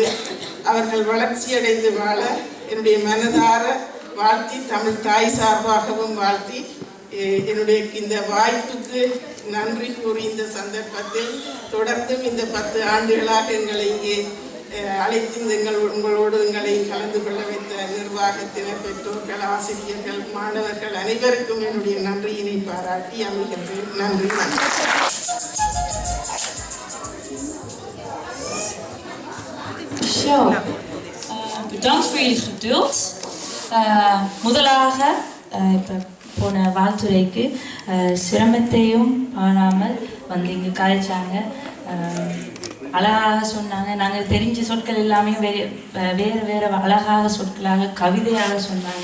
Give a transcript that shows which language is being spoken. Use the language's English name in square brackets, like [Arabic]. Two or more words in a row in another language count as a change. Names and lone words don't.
[Tamil] அவர்கள் வளர்ச்சியடைந்து வாழ என்னுடைய மனதார வாழ்த்தி, தமிழ் தாய் சார்பாகவும் வாழ்த்தி, என்னுடைய இந்த வாய்ப்புக்கு நன்றி கூறி இந்த சந்தர்ப்பத்தில் தொடர்ந்தும் இந்த 10 ஆண்டுகளாக எங்களை இங்கே அழைத்து உங்களோடு எங்களை கலந்து கொள்ள வைத்த நிர்வாகத்தினர், பெற்றோர்கள், ஆசிரியர்கள், மாணவர்கள் அனைவருக்கும் என்னுடைய நன்றியினை பாராட்டி அமைகின்றேன். நன்றி. [Dutch] Bedankt voor jullie geduld. [Tamil] முதலாக இப்போ போன வாழ்த்துறைக்கு சிரமத்தையும் காணாமல் வந்து இங்கே கலைச்சாங்க. அழகாக சொன்னாங்க. நாங்கள் தெரிஞ்ச சொற்கள் எல்லாமே வேறு அழகாக சொற்களாக கவிதையாக சொன்னாங்க.